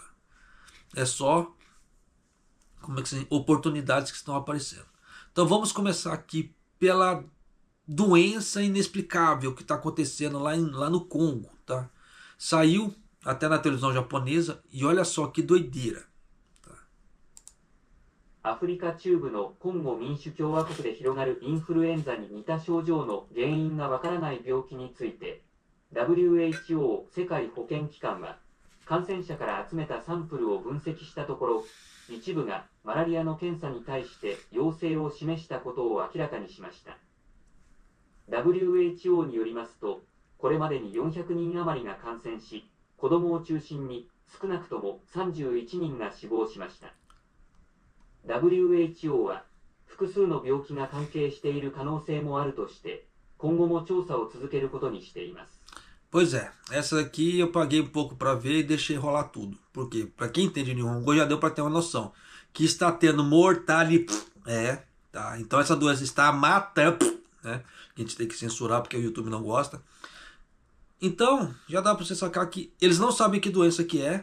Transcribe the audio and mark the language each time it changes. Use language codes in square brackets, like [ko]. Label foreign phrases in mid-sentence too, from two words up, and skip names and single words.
[pt] É só oportunidades que estão aparecendo. Então vamos começar aqui pela doença inexplicável que está acontecendo lá no Congo. Tá? Saiu até na televisão japonesa e olha só que doideira. [ja] アフリカ中部のコンゴ民主共和国で広がるインフルエンザに似た症状の原因がわからない病気について WHO 世界保健機関は感染者から集めたサンプルを分析したところ一部がマラリアの検査に対して陽性を示したことを明らかにしました。 WHO によりますとこれまでに400人余りが感染し子どもを中心に少なくとも31人が死亡しました。WHO は複数の病気が関係している可能性もあるとして今後も調査を続けることにしています。 [pt] Pois é, essa aqui eu paguei um pouco para ver e deixei rolar tudo. Porque para quem entende Nihongo já deu para ter uma noção que está tendo mortalidade, tá? Então essa doença está matando, né? A gente tem que censurar porque o YouTube não gosta. Então, já dá para você sacar que eles não sabem que doença que é.